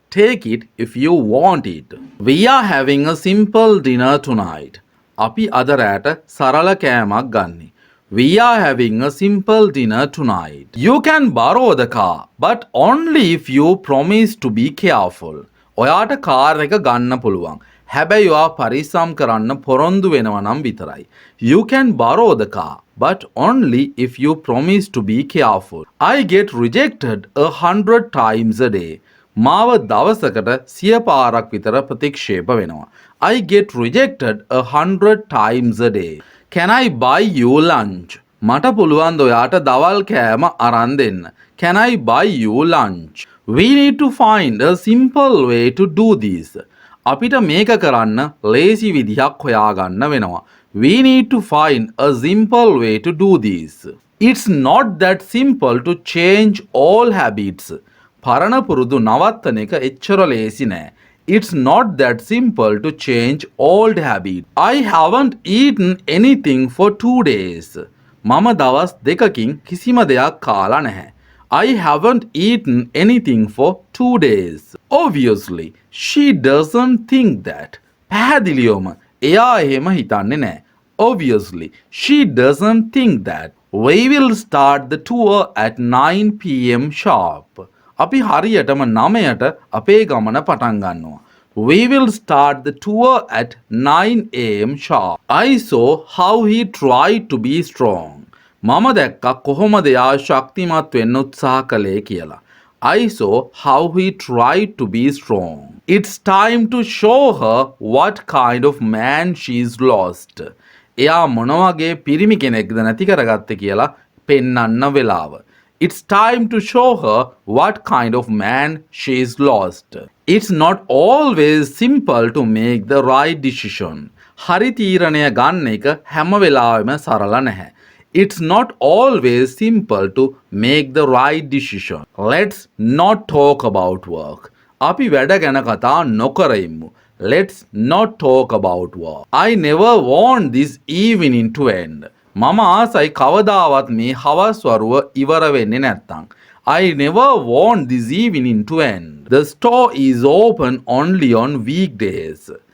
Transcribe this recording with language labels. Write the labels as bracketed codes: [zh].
[en] Take it if you want it. We are having a simple dinner tonight. [si] අපි අද රැට සරල කෑමක් ගන්නේ. [en] We are having a simple dinner tonight. You can borrow the car, but only if you promise to be careful. [si] ඔයාට car එක ගන්න පුළුවන්. හැබැයි ඔයා පරිස්සම් කරන්න පොරොන්දු වෙනවා නම් විතරයි. [en] You can borrow the car, but only if you promise to be careful. I get rejected 100 times a day. [si] මාව දවසකට 100 පාරක් විතර ප්‍රතික්ෂේප වෙනවා. [en] I get rejected 100 times a day. Can I buy you lunch? [si] මට පුළුවන් ඔයාට දවල් කෑම අරන් දෙන්න. [en] Can I buy you lunch? We need to find a simple way to do this. [si] අපිට මේක කරන්න ලේසි විදිහක් හොයාගන්න වෙනවා. [en] We need to find a simple way to do this. It's not that simple to change all habits. [si] පරණ පුරුදු නවත්තන එක එච්චර ලේසි නෑ. [en] It's not that simple to change old habits. I haven't eaten anything for 2 days. [si] මම දවස් දෙකකින් කිසිම දෙයක් කාලා නැහැ. [en] I haven't eaten anything for 2 days. Obviously, she doesn't think that. [si] පැහැදිලිවම එයා එහෙම හිතන්නේ නැහැ. [en] Obviously, she doesn't think that. We will start the tour at 9 p.m. sharp. [si] අපි හරියටම 9ට අපේ ගමන පටන් ගන්නවා. [en] We will start the tour at 9 a.m. sharp. I saw how he tried to be strong. [si] මම දැක්කා කොහොමද එයා ශක්තිමත් වෙන්න උත්සාහ කළේ කියලා. [en] I saw how he tried to be strong. It's time to show her what kind of man she's lost. [si] එයා මොන වගේ පිරිමි කෙනෙක්ද නැති කරගත්තේ කියලා පෙන්වන්න වෙලාව. [en] It's time to show her what kind of man she's lost. It's not always simple to make the right decision. [si] හරි තීරණය ගන්න එක හැම වෙලාවෙම සරල නැහැ. [en] It's not always simple to make the right decision. Let's not talk about work. [si] අපි වැඩ ගැන කතා නොකරෙමු. [en] Let's not talk about work. I never want this evening to end. [si] මම ආසයි කවදාවත් මේ හවස් වරුව ඉවර වෙන්නේ නැත්තම්. [en] I never want this evening to end. The store is open only on weekdays.